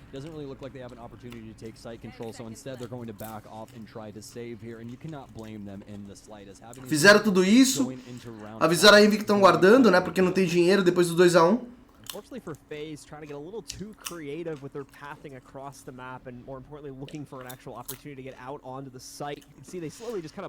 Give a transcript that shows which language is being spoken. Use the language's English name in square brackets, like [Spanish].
[English] Doesn't really look like they have an opportunity to take site control, so instead they're going to back off and try to save here, and you cannot blame them in the slightest. [Portuguese] Fizeram tudo isso, avisaram a Envy que estão guardando, né, porque não tem dinheiro depois do 2 a 1. [English] Unfortunately for FaZe, trying to get a little too creative with their pathing across the map and, more importantly, looking for an actual opportunity to get out onto the site. You can see they slowly just kind of...